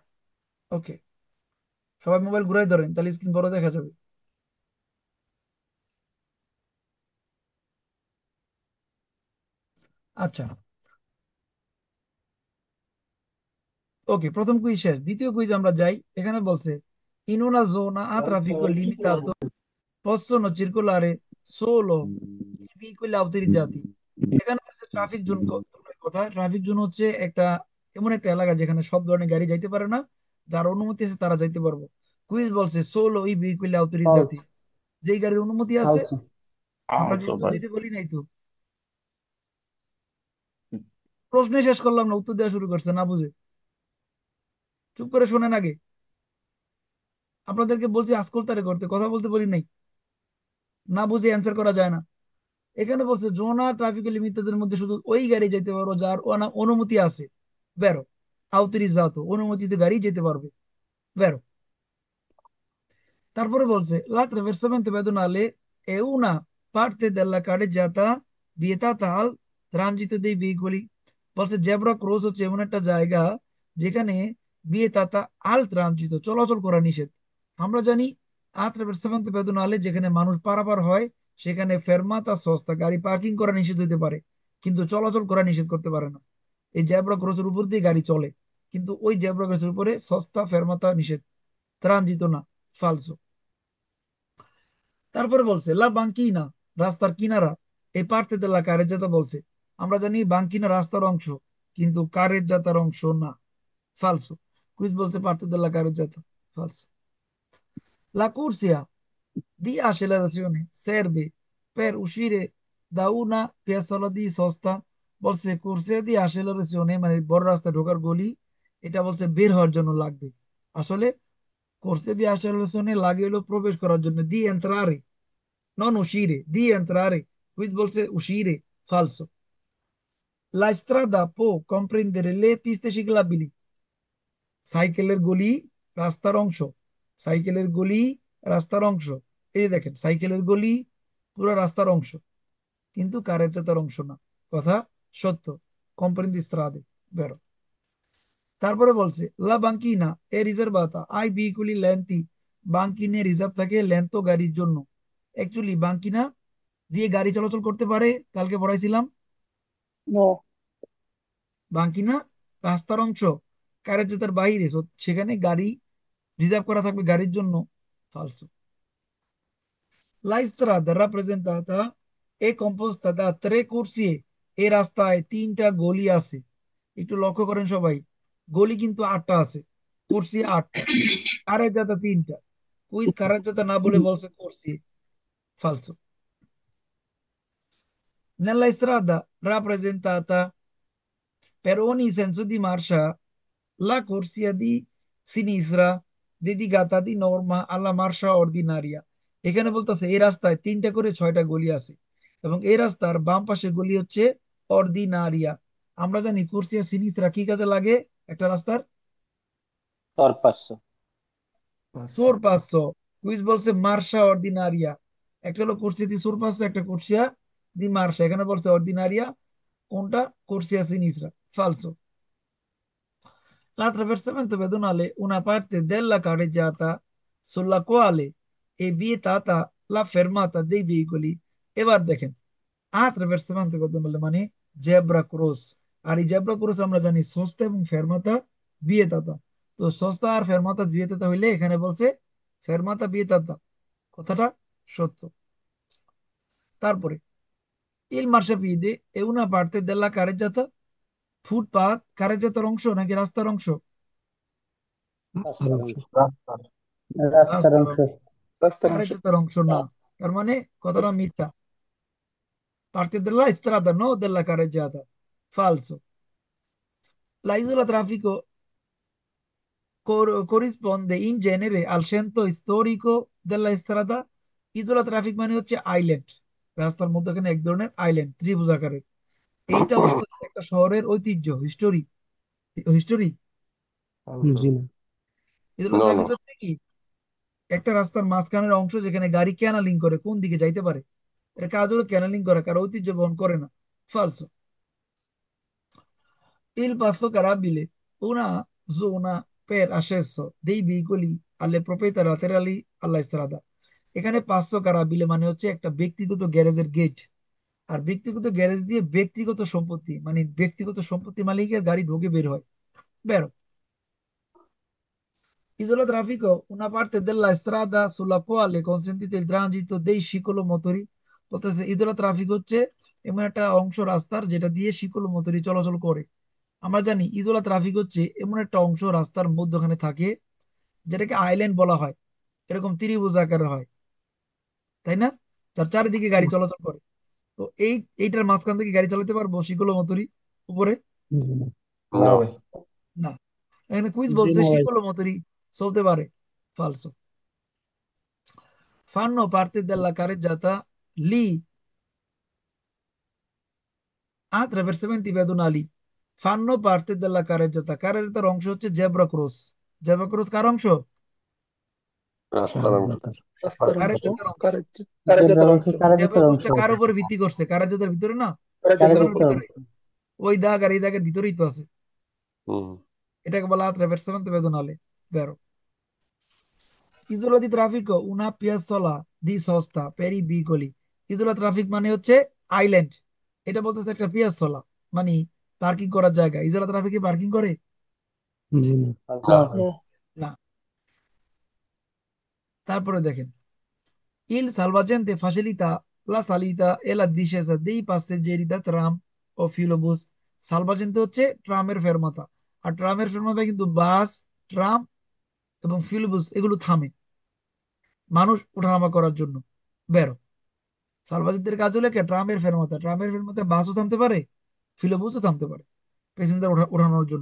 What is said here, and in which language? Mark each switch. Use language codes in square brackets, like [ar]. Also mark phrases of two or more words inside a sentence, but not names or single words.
[bn] ওকে, সবাই মোবাইল ঘুরাই ধরেন, তাহলে স্ক্রিন বড় দেখা যাবে। আচ্ছা, ওকে, প্রথম কুইজ শেষ, দ্বিতীয় কুইজ আমরা যাই। এখানে বলছে [it] in una zona a traffico limitato possono circolare solo i veicoli autorizzati। [bn] এখানে বলছে ট্রাফিক জোন কথা। ট্রাফিক জোন হচ্ছে একটা এমন একটা এলাকা যেখানে সব ধরনের গাড়ি যাইতে পারে না, যার অনুমতি আছে তারা যাইতে পারবো। কুইজ বলছে [it] solo i veicoli [bn] ফলস। autorizzati, যেই গাড়ির অনুমতি আছে। ফলস। আমরা ফালতু কিন্তু ভাই। যেতে বলি নাই তো। প্রশ্ন শেষ করলাম না, উত্তর দেওয়া শুরু করছে না বুঝে। চুপ করে শোনেন আগে। আপনাদেরকে বলছি আজকল তারে করতে, কথা বলতে বলি নাই। না বুঝে অ্যান্সার করা যায় না। এখানে বলছে [it] zona traffico [bn] লিমিটেডের মধ্যে শুধু ওই গাড়ি যেতে পারো যার অনুমতি আছে। বেরো, আউতরিজাতো, অনুমতিতে গাড়ি যেতে পারবে। বেরো। [it] তারপরে বলছে la attraversamento pedonale è una parte della carreggiata vietata al transito dei veicoli। [bn] বলছে জেব্রা ক্রস হচ্ছে এমন একটা জায়গা যেখানে [it] vietata al transito, [bn] চলাচল করা নিষেধ। আমরা জানি [it] attraversamento pedonale [bn] যেখানে মানুষ পারাপার হয় সেখানে [it] fermata sosta, [bn] গাড়ি পার্কিং করা নিষেধ হতে পারে, কিন্তু চলাচল করা নিষেধ করতে পারে না। এই জেব্রা ক্রসের উপর দিয়ে গাড়ি চলে, কিন্তু ওই জেব্রা ক্রসের উপরে [it] sosta fermata [bn] নিষেধ, ট্রানজিত না, ফালসো। তারপরে বলছে [it] la banchina, [bn] রাস্তার কিনারা [it] è parte della carreggiata [bn] বলছে। আমরা জানি বাঙ্কিনা রাস্তার অংশ, কিন্তু কারের জাতার অংশ না, ফালসো। কুইজ বলছে [it] parte della carreggiata, falso. La corsia di accelerazione serve per uscire da una piazzola di sosta। [bn] বলছে [it] corsia di accelerazione [bn] মানে বড় রাস্তা ঢোকার গলি, এটা বলছে বের হওয়ার জন্য লাগবে। আসলে [it] corsia di accelerazione [bn] লাগে হলো প্রবেশ করার জন্য, [it] di entrare, non uscire, di entrare. Quindi volse uscire, falso। La strada può comprendere le piste ciclabili। [bn] সাইকেলের গলি রাস্তার অংশ, সাইকেলের গলি রাস্তার অংশ। এই যে দেখেন সাইকেলের গলি পুরো রাস্তার অংশ, কিন্তু কারের তার অংশ না। কথা সত্য। [it] comprende strade, [bn] বেরো। তারপরে বলছে [it] la banchina è riservata ai veicoli lenti. [bn] বাঙ্কিনে রিজার্ভ থাকে লেন্থ গাড়ির জন্য। অ্যাকচুয়ালি বাঙ্কিনা দিয়ে গাড়ি চলাচল করতে পারে, কালকে পড়াইছিলাম। নো। বাঙ্কিনা রাস্তার অংশ, কারের তার বাইরে, so সেখানে গাড়ি রিজার্ভ করা থাকবে গাড়ির জন্য, ফালসো। [it] La strada rappresentata è composta da 3 corsie। [bn] এই রাস্তায় 3টা গলি আছে। একটু লক্ষ্য করেন সবাই, গলি কিন্তু 8টা আছে, কোর্সি 8টা, কারের জাতা 3টা। কুইজ কারের জাতা না বলে বলছে কোর্সি, ফালসো। [it] Nella strada rappresentata per ogni senso di marcia la corsia di sinistra dedicata di norma alla marcia ordinaria। [bn] এখানে বলতেছে এই রাস্তায় 3টা করে 6টা গলি আছে, এবং এই রাস্তার বাম পাশে গলি হচ্ছে অর্ডিনারিয়া। আমরা জানি [it] corsia sinistra [bn] কি কাজে লাগে একটা রাস্তার? সরপাচ্ছ। সোর পাঁচশো। কুইজ বলছে [it] marcia ordinaria. [bn] একটা হলো [it] corsia di sorpasso, [bn] একটা [it] corsia di marcia. [bn] এখানে বলছে অর্ডিনারিয়া, কোনটা? [it] corsia sinistra, [bn] ফালসো। [it] L'attraversamento pedonale una parte della carreggiata sulla quale è vietata la fermata dei veicoli। [bn] এবার দেখেন [it] attraversamento pedonale [bn] মানে জেব্রা ক্রস। আর এই জেব্রা ক্রস আমরা জানি সস্তা এবং [it] fermata vietata. [bn] তো সস্তা আর [it] fermata vietata [bn] হইলে এখানে বলছে [it] fermata vietata, [bn] কথাটা সত্য। [it] তারপরে Il marciapiede è una parte della carreggiata. [bn] ফুটপাত কারের অংশ নাকি রাস্তার অংশ? রাস্তার অংশ। রাস্তা। রাস্তার রাস্তার অংশ। অংশ। রাস্তার অংশ। কারের অংশ না। তার মানে কথাটা মিথ্যা। [it] Parte della strada, no della carreggiata. Falso. La isola traffico corrisponde in genere al centro storico della strada. [bn] ইজোলা ট্রাফিক মানে হচ্ছে আইল্যান্ড, রাস্তার মধ্যখানে এক ধরনের আইল্যান্ড ত্রিভুজ আকারের। এইটা বলতে একটা শহরের ঐতিহ্য, হিস্টোরি। হিস্টোরি। জি না। ইজোলা No, ট্রাফিক no. হচ্ছে কি একটা রাস্তার মাঝখানের অংশ যেখানে গাড়ি ক্যানালিং করে কোন দিকে যাইতে পারে। এর কাজ হলো ক্যানালিং করা, কারো ঐতিহ্য বহন করে না। ফালসো। [it] Il passo carabile, una zona per accesso dei veicoli alle proprietà laterali alla strada. [bn] এখানে [it] passo carrabile [bn] মানে হচ্ছে একটা ব্যক্তিগত গ্যারেজের গেট। আর ব্যক্তিগত গ্যারেজ দিয়ে ব্যক্তিগত সম্পত্তি মানে ব্যক্তিগত সম্পত্তি মালিকের গাড়ি ঢোকে বের হয়। বেরো। [it] Isola traffico una parte della strada sulla quale consentite il transito dei ciclomotori। [bn] বলতেছে [it] isola traffico [bn] হচ্ছে এমন একটা অংশ রাস্তার যেটা দিয়ে ciclomotori চলাচল করে। আমরা জানি [it] isola traffico [bn] হচ্ছে এমন একটা অংশ রাস্তার মধ্যখানে থাকে যেটাকে আইল্যান্ড বলা হয়, এরকম ত্রিভুজ আকারের হয়, তাই না? তার চারিদিকে গাড়ি চলাচল করে। তো এইটার মাঝখান থেকে গাড়ি চালাতে পারবো ciclomotori উপরে? জি না। না No. ভাই। না। এখানে কুইজ জি বলছে না ভাই। ciclomotori চলতে পারে। ফালসো। [it] Fanno parte della carreggiata lì attraversamenti pedonali। Fanno parte della carreggiata, [bn] কারের অংশ হচ্ছে জেব্রা ক্রস। জেব্রা ক্রস কার অংশ? রাস্তার অংশ। কারের রাস্তার অংশ। কারের অংশ। জেব্রা কারের অংশ অংশ। কারের জেব্রা অংশ। ক্রসটা কার উপরে ভিত্তি করছে? কারের ভিতরে না, কারের চিহ্নর ভিতরে। অংশ। ওই দাগ আর এই দাগের ভিতরেই তো আছে। হুম। এটাকে বলা [it] attraversamento pedonale। [bn] বেরো। [it] isola di traffico una piazzola di sosta per i veicoli. isola traffico [bn] মানে হচ্ছে আইল্যান্ড। এটা বলতেছে একটা পিয়াসোলা মানে পার্কিং করার জায়গা। ইজোলা ট্রাফিকে পার্কিং করে জি না। না ভাই। নো। না। তারপরে দেখেন [it] il salvagente facilita la salita e la discesa dei passeggeri da tram ও ফিলোবুস। [bn] সালভাজেন্তে হচ্ছে ট্রামের ফেরমাতা। আর ট্রামের ফেরমাতায় কিন্তু বাস, ট্রাম এবং ফিলোবুস এগুলো থামে মানুষ ওঠানামা করার জন্য। বেরো। সালভাজেন্তের কাজ হলো কি ট্রামের ফেরমাতা। ট্রামের ফেরমাতায় বাসও থামতে পারে, ফিলোবুসও থামতে পারে প্যাসেঞ্জার ওঠানোর জন্য।